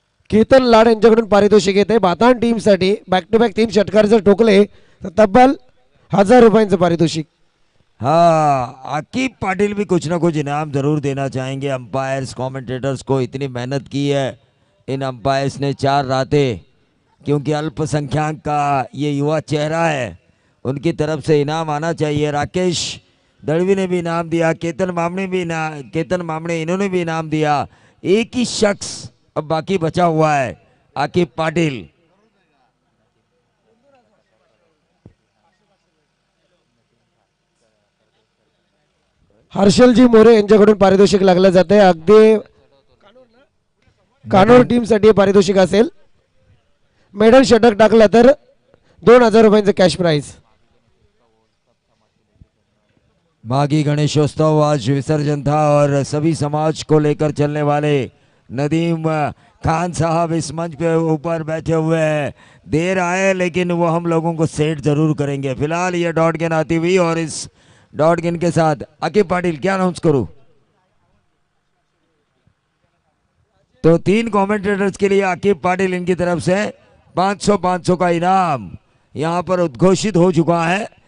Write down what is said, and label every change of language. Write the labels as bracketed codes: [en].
[mr] कीर्तन लाड यांच्याकडून पारितोषिक येते भाताण टीमसाठी बॅक टू बॅक 3 षटकार जर ठोकले तर तब्बल 1000 रुपयांचं पारितोषिक। [hi] हाँ, आकिब पाटिल भी कुछ ना कुछ इनाम जरूर देना चाहेंगे। अंपायर्स कमेंटेटर्स को इतनी मेहनत की है इन अंपायर्स ने 4 रातें, क्योंकि अल्पसंख्यक का ये युवा चेहरा है, उनकी तरफ से इनाम आना चाहिए। राकेश दड़वी ने भी इनाम दिया, केतन मामणे इन्होंने भी इनाम दिया। एक ही शख्स अब बाकी बचा हुआ है, आकिब पाटिल। [mr] हर्षलजी मोरे यांच्याकडून पारितोषिक लागलं जाते। अगदी कानोर टीमसाठी पारितोषिक असेल। मेडल षटक टाकलं तर 2000 रुपयांचं कॅश प्राइज। [hi] माघी गणेशोत्सव आज विसर्जन था और सभी समाज को लेकर चलने वाले नदीम खान साहब इस मंच पे ऊपर बैठे हुए हैं। देर आए लेकिन वो हम लोगों को सेट जरूर करेंगे। फिलहाल ये डॉट गेंद आती हुई और इस डॉट गेंद के साथ आकिब पाटिल क्या अनाउंस करूं, तो 3 कमेंटेटर्स के लिए आकिब पाटिल इनकी तरफ से 500 का इनाम यहां पर उद्घोषित हो चुका है।